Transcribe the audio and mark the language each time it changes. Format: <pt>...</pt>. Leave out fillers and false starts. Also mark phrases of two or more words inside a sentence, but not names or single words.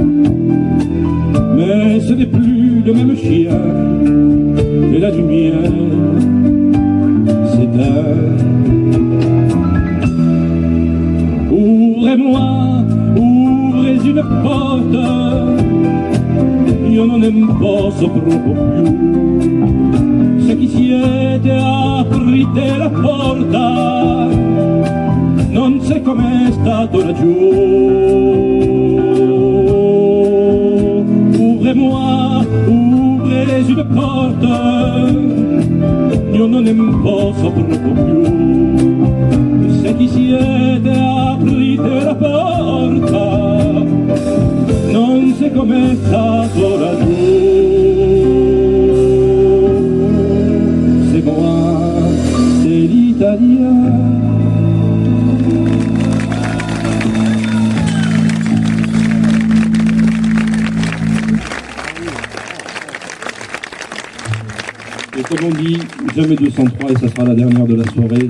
<fr>Mais ce n'est plus le même chien, et la lumière s'éteint. Ouvrez-moi, ouvrez une porte,</fr> <it>io non posso proprio più. Se chi siete aprite la porta, non sai com'è stato laggiù.</it> <fr>Ouvrez-moi, ouvrez une porte,</fr> <it>io non posso proprio più. Se chi siete aprite la porta, non sai com'è stato laggiù.</it> <fr>C'est moi, c'est l'Italien. Et comme on dit, jamais 203 et ça sera la dernière de la soirée.</fr>